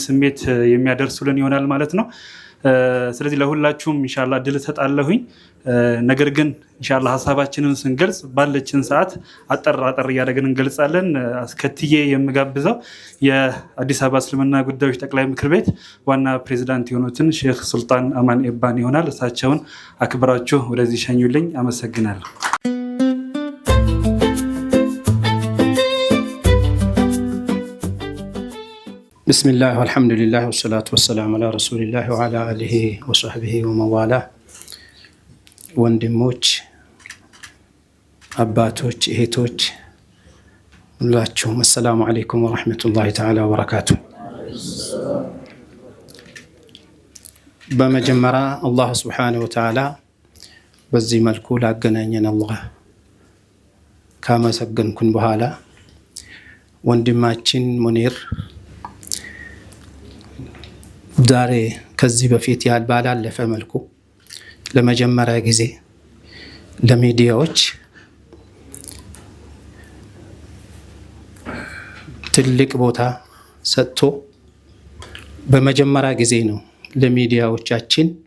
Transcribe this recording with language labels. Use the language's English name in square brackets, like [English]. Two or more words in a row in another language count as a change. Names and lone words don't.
[Amharic] ስሜት የሚያደርሱልን ይሆናል ማለት ነው ስለዚህ ለሁላችሁም ኢንሻአላህ ድል ተጣለሁኝ ነገር ግን ኢንሻአላህ ሐሳባችንን ስንገልጽ ባለችን ሰዓት አጠር ያደረግን እንገልጻለን አስከትዬ የምጋብዘው የአዲስ አበባ እስልምና ጉዳዮች ጠቅላይ ምክር ቤት ዋና ፕሬዝዳንት የሆኑትን ሼክ ሱልጣን አማን ኢባን ይሆናል እሳቸውን አክብራችሁ ወደዚህ ሸኙልኝ አመሰግናለሁ [Arabic] بسم الله والحمد لله والصلاة والسلام على رسول الله وعلى آله وصحبه ومن والاه [Amharic] ወንድሞች አባቶች እህቶች ሁላችሁም [Arabic] السلام عليكم ورحمة الله تعالى وبركاته [Amharic] በመጀመሪያ አላህ [Arabic] سبحانه وتعالى [Amharic] በዚህ መልኩ ላገናኘን አላህ ካመሰገንኩን በኋላ ወንድማችን ሙኒር ዛሬ ከዚህ በፊት ባላለፈ መልኩ ለመጀመሪያ ጊዜ ለሚዲያዎች ትልቅ ቦታ ሰጥቶ በመጀመሪያ ጊዜ ነው ለሚዲያዎቻችን